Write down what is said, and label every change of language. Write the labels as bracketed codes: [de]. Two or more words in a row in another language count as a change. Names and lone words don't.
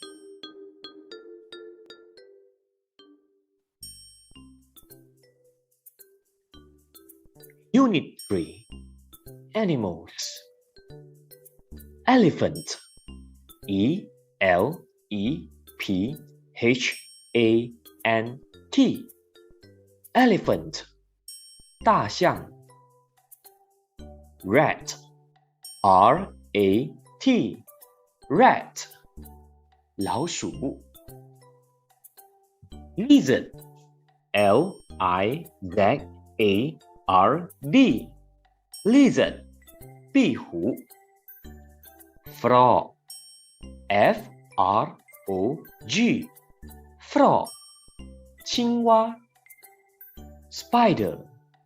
[en] Unit 3. Animals. Elephant. E-L-E-P-H-A-N-T. Elephant. 大象。Rat. R-A-T. Rat. 老鼠。Lizard. L-I-Z-A-R-D. Lizard. 壁虎。Frog. F-R-O-G. Frog. 青蛙。Spider.